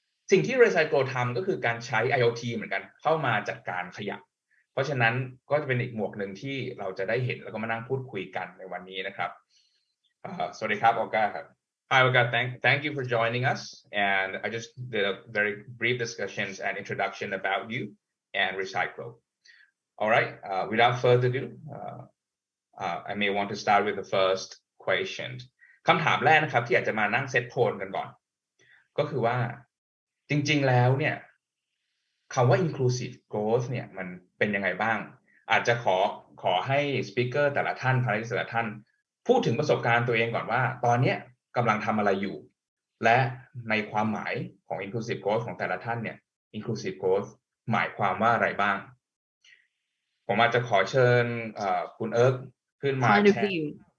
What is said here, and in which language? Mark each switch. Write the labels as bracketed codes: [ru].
[th] สิ่งที่ Recycle ทำก็คือการใช้ IoT เหมือนกันเข้ามาจัดการขยะเพราะฉะนั้นก็จะเป็นอีกหมวกหนึ่งที่เราจะได้เห็นแล้วก็มานั่งพูดคุยกันในวันนี้นะครับสวัสดีครับโอก้าครับ [en] Hi Olga, thank you for joining us and I just did a very brief discussion and introduction about you and Recycle. All right, without further ado, I may want to start with the first question. [th] คำถามแรกนะครับที่อยากจะมานั่งเซตโทนกันก่อนก็คือว่าจริงๆแล้วเนี่ยคำว่า inclusive growth เนี่ยมันเป็นยังไงบ้างอาจจะขอให้ speaker แต่ละท่าน panelist แต่ละท่านพูดถึงประสบการณ์ตัวเองก่อนว่าตอนนี้กำลังทำอะไรอยู่และในความหมายของ inclusive growth ของแต่ละท่านเนี่ย inclusive growth หมายความว่าอะไรบ้างผมอาจจะขอเชิญคุณเอิร์กขึ้นมาแชร์